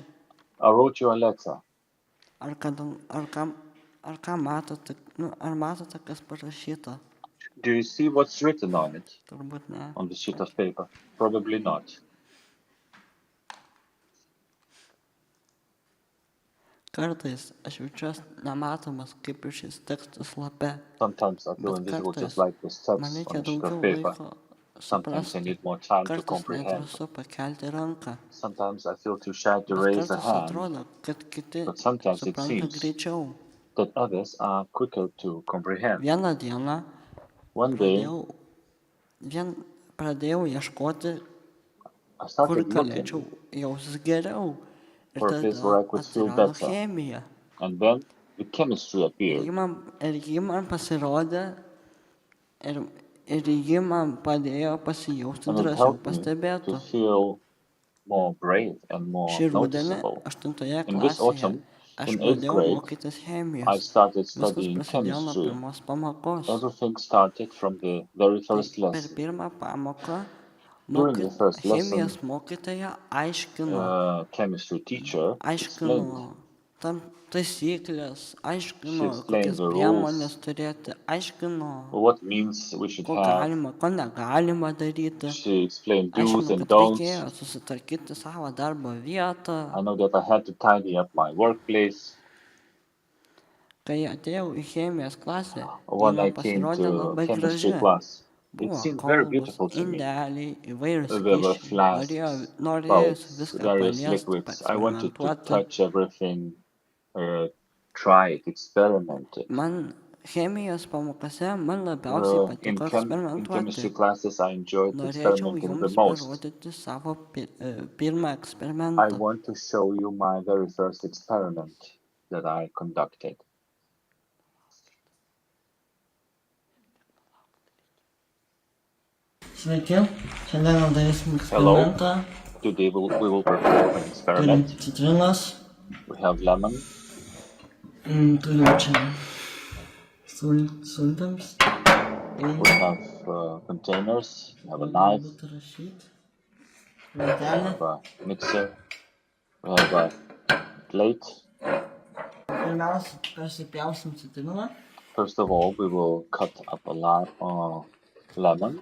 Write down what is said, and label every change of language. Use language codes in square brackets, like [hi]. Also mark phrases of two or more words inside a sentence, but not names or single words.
[en] I wrote you a letter. [lt] Ar ką matote, ar matote, kas parašyta? [en] Do you see what's written on it, [lt] Turbūt ne. [en] on the sheet of paper? Probably not. [lt] Kartais aš jaučiuosi nematomas kaip ir šis tekstas lape. [en] Sometimes I feel [lt] Bet [en] invisible [lt] kartais [en] just like the steps [lt] man [en] on [lt] reikia [en] a sheet [lt] daugiau [en] of paper. [lt] laiko [en] Sometimes I [lt] suprasti. [en] need more time to [lt] Kartais [en] comprehend. [lt] nedrąsu pakelti ranką. [en] Sometimes I feel too shy to [lt] Bet [en] raise a [lt] kartais [en] hand, [lt] atrodo, kad kiti [en] but sometimes it [lt] supranta [en] seems [lt] greičiau. [en] that others are quicker to comprehend. [lt] Vieną dieną [en] One day, [lt] pradėjau ieškoti, [en] I [lt] kur [en] started [lt] galėčiau [en] looking [lt] jausis geriau. Ir [en] for a place [lt] tada [en] where I could feel [lt] atsirado [en] better. [lt] chemija. [en] And then the chemistry [lt] Ir [en] appeared. [lt] ji man pasirodė ir ji man padėjo pasijausti [en] And it [lt] drąsiau [en] helped me [lt] pastebėtų. [en] to feel more brave and more [lt] Šį rudenį [en] noticeable. 8 In this [lt] klasėje [en] autumn, [lt] aš [en] in 8th [lt] pradėjau [en] grade, [lt] mokytis [en] I [lt] chemijos. [en] started [lt] Viskas [en] studying [lt] prasidėjo nuo [en] chemistry. [lt] pirmos pamokos. [en] Everything started from the very [lt] Tai [en] first [lt] per [en] lesson. [lt] pirmą pamoką [en] During the first lesson, [lt] chemijos mokytoja aiškino [en] chemistry teacher explained. [lt] tam taisyklės, [en] She [lt] aiškino, [en] explained [lt] kokias [en] the [lt] priemonės [en] rules, [lt] turėti, aiškino, [en] what means we should [lt] ko [en] have. [lt] galima, ko negalima daryti. [en] She explained do's [lt] Aiškino, [en] and [lt] kad reikėjo [en] don'ts. [lt] susitvarkyti savo darbo vietą. [en] I know that I had to tidy up my workplace. [lt] Kai atėjau į chemijos klasę, ji [en] When I [lt] man [en] came [lt] pasirodė [en] to [lt] labai [en] chemistry [lt] graži. [en] class, it [lt] Buvo [en] seemed very [lt] kolbos, [en] beautiful to me. [lt] indeliai, įvairūs [en] There were [lt] skysčiai. [en] flasks, [lt] Norėjosi [en] bulbs, [lt] viską [en] various [lt] paliesti, [en] liquids. I wanted to [lt] paeksperimentuoti. [en] touch everything, try it, experiment it. [lt] Man chemijos pamokose man labiausiai patiko [en] In [lt] eksperimentuoti. [en] chemistry classes, I enjoyed [lt] Norėčiau [en] experimenting the [lt] jums [en] most. [lt] parodyti savo pirmą [en] I [lt] eksperimentą. [en] want to show you my very first experiment that I conducted. [lt] Sveiki, šiandien darysim [en] Hello. [lt] eksperimentą. [en] Today we will perform an [lt] Turim [en] experiment. [lt] citrinos, [en] We have lemon, [lt] turim čia sultams. [en] we have containers, we have a knife, [lt] Būtų rašyti. [en] we [lt] Lentelė. [en] have a mixer, we have a plate. [lt] Pirmiausia, persipjausim citriną. [en] First of all, we will cut up a lemon.